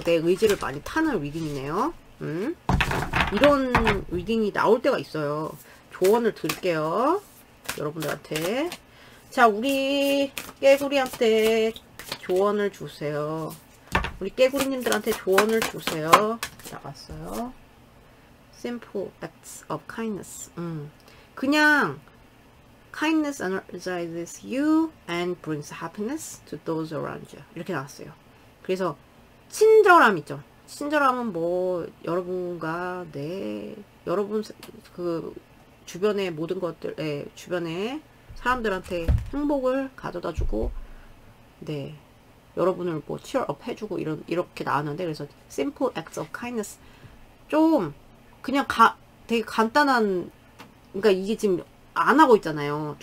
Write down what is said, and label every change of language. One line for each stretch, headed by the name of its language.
Korean: 내 의지를 많이 타는 리딩이네요. 이런 리딩이 나올 때가 있어요. 조언을 드릴게요. 여러분들한테. 자, 우리 깨구리한테 조언을 주세요. 우리 깨구리님들한테 조언을 주세요. 나갔어요.
English: Simple acts of kindness.
Korean: 그냥
English: kindness energizes you and brings happiness to those around you.
Korean: 이렇게 나왔어요. 그래서 친절함 있죠. 친절함은 뭐 여러분과 여러분 그 주변의 모든 것들, 주변에 사람들한테 행복을 가져다 주고, 네, 여러분을 뭐 cheer-up 해주고 이렇게 나왔는데, 그래서
English: simple acts of kindness,
Korean: 좀 그냥 되게 간단한, 그러니까 이게 지금 안 하고 있잖아요.